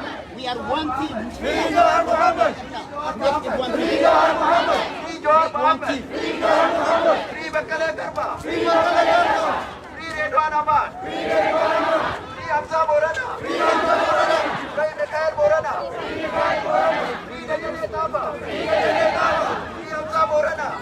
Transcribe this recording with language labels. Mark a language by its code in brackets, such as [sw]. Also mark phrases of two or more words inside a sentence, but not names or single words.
[en] Free Jawahar Mohammed. Free Jawahar Mohammed. Free Bakkale Garba. Free Redwan Aman. Free Hamza Borana. Free Mikhail Borana. Free Dajane Tafa. Free Hamza Borana.